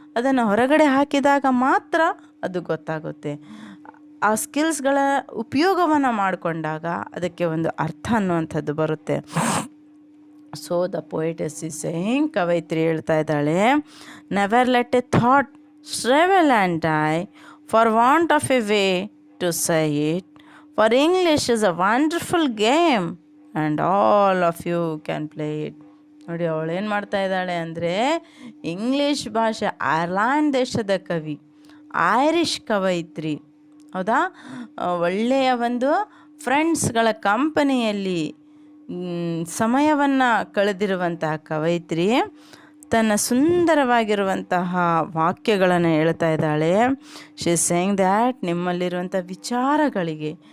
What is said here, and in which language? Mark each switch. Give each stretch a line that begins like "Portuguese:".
Kannada: ಅದನ್ನು ಹೊರಗಡೆ ಹಾಕಿದಾಗ ಮಾತ್ರ ಅದು ಗೊತ್ತಾಗುತ್ತೆ. ಆ ಸ್ಕಿಲ್ಸ್ಗಳ ಉಪಯೋಗವನ್ನು ಮಾಡಿಕೊಂಡಾಗ ಅದಕ್ಕೆ ಒಂದು ಅರ್ಥ ಅನ್ನುವಂಥದ್ದು ಬರುತ್ತೆ.
English: so the poetess is saying,
Kannada: ಕವಯಿತ್ರಿ ಹೇಳ್ತಾ ಇದ್ದಾಳೆ,
English: Never let a thought shrivel and die for want of a way to say it, for English is a wonderful game and all of you can play it.
Kannada: ನೋಡಿ ಅವಳು ಏನು ಮಾಡ್ತಾ ಇದ್ದಾಳೆ ಅಂದರೆ, English ಭಾಷೆ, Ireland ದೇಶದ ಕವಿ, ಐರಿಷ್ ಕವಯಿತ್ರಿ, ಹೌದಾ, ಒಳ್ಳೆಯ ಒಂದು ಫ್ರೆಂಡ್ಸ್ಗಳ ಕಂಪನಿಯಲ್ಲಿ ಸಮಯವನ್ನು ಕಳೆದಿರುವಂತಹ ಕವಯಿತ್ರಿ ತನ್ನ ಸುಂದರವಾಗಿರುವಂತಹ ವಾಕ್ಯಗಳನ್ನು ಹೇಳ್ತಾ ಇದ್ದಾಳೆ.
English: she is saying that
Kannada: ನಿಮ್ಮಲ್ಲಿರುವಂಥ ವಿಚಾರಗಳಿಗೆ,